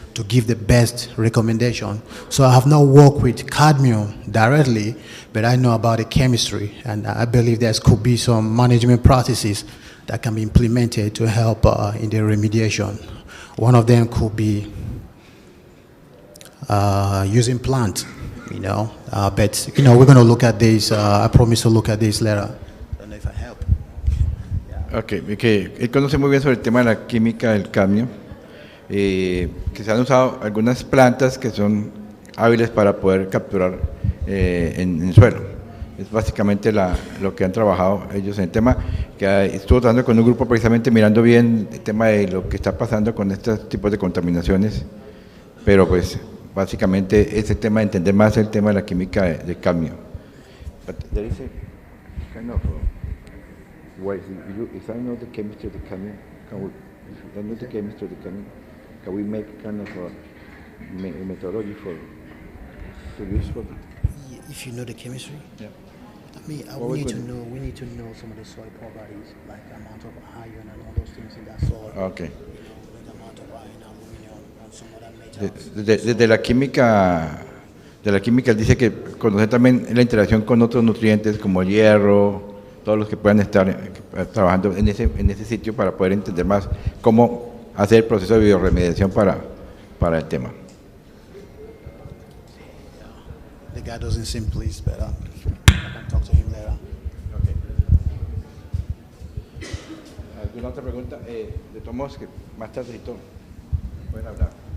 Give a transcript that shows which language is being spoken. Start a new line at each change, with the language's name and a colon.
English: to give the best recommendation. So I have not worked with cadmium directly, but I know about the chemistry, and I believe there could be some management practices that can be implemented to help in the remediation. One of them could be using plant, but we're going to look at this. I promise to look at this later. I don't know if I help.
Spanish: Ok, que él conoce muy bien sobre el tema de la química del cadmio, que se han usado algunas plantas que son hábiles para poder capturar en el suelo. Es básicamente lo que han trabajado ellos en el tema, que estuvo tratando con un grupo precisamente mirando bien el tema de lo que está pasando con estos tipos de contaminaciones, pero pues básicamente es el tema de entender más el tema de la química de cadmio.
English: There is a kind of ways. If I know the chemistry of the cadmium, if I know the chemistry of the cadmium, can we make kind of a methodology to use for? If you know the chemistry, Yeah. I mean, we need to know some of the soil properties, like amount of iron and all those things in that soil. Okay. The amount of iron, aluminum, and some other metals.
Spanish: Desde la química, él dice que conocer también la interacción con otros nutrientes como el hierro, todos los que puedan estar trabajando en ese sitio para poder entender más cómo hacer el proceso de biorremediación para el tema.
English: The guy doesn't seem pleased, but I can talk to him later. Okay.
Spanish: ¿Alguna otra pregunta? De todos modos, que más tardecito pueden hablar.